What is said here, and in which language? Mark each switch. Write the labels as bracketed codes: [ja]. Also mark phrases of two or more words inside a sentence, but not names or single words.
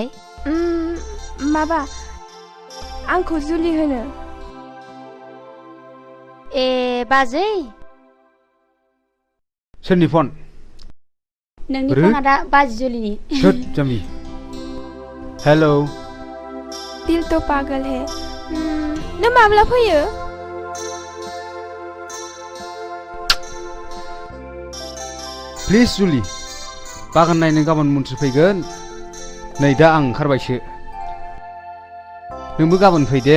[brx] माबा आंखौ जुलि होनो ए बाजै सोरनि फन नोंनि फना दा बाजै जुलिनि सोर जामि हेलौ दिल तो पागल है नों माब्ला फैयो प्लिज जुलि बागान नायनो गाबोन मन्थ्रि फैगोन नै दा आं ओंखारबायसो नोंबो गाबोन फै दे